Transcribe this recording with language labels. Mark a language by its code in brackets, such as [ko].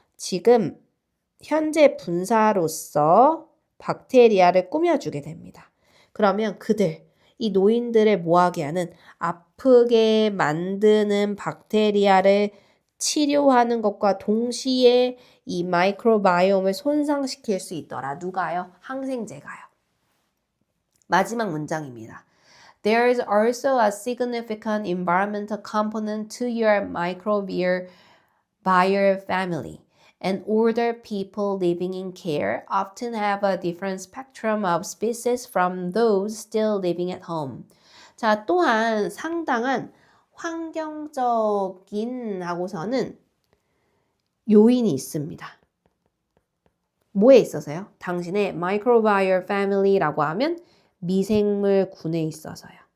[ko] 지금 현재 분사로서 박테리아를 꾸며주게 됩니다. 그러면 이 노인들을 뭐하게 하는 아프게 만드는 박테리아를 치료하는 것과 동시에 이 마이크로바이옴을 손상시킬 수 있더라. 누가요? 항생제가요. 마지막 문장입니다. [en] There is also a significant environmental component to your microbial family. And older people living in care often have a different spectrum of species from those still living at home. [ko] 자, 또한 상당한 환경적인 하고서는 요인이 있습니다. 뭐에 있어서요? 당신의 microbial family라고 하면 미생물군에 있어서요.